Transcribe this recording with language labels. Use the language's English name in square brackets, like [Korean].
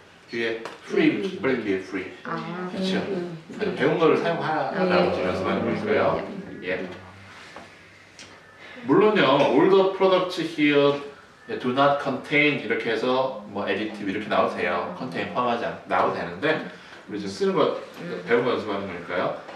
[Korean] 뒤에 free, 빨리 뒤에 free. 그렇죠. 배운 거를 사용하라고 지금 말씀하는 거고요. 예. 물론요, [English] all the products here do not contain [Korean] 이렇게 해서 뭐 [English] additive [Korean] 이렇게 나와도 돼요. contain 포함하지 나와도 되는데 우리 지금 쓰는 거 배운 거 연습하는 거니까요.